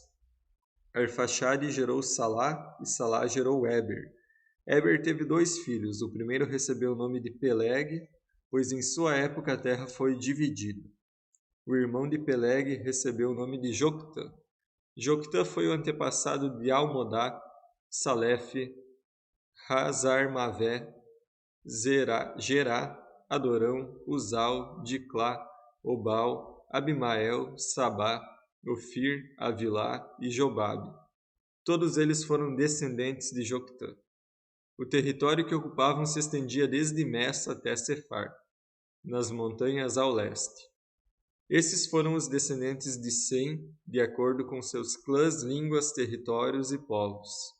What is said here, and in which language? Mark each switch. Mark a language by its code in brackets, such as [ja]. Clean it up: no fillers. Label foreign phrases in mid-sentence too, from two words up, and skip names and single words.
[pt] Arfaxade gerou Salá e Salá gerou Éber. Éber teve 2 filhos. O primeiro recebeu o nome de Peleg, pois em sua época a terra foi dividida. O irmão de Peleg recebeu o nome de Joctã. Joctã foi o antepassado de Almodá, Salefe, Hazarmavé, Gerá, Adorão, Uzal, Diclá, Obal, Abimael, Sabá, Ofir, Avilá e Jobabe. Todos eles foram descendentes de Joctã. O território que ocupavam se estendia desde Messa até Sefar, nas montanhas ao leste. Esses foram os descendentes de Sem, de acordo com seus clãs, línguas, territórios e povos.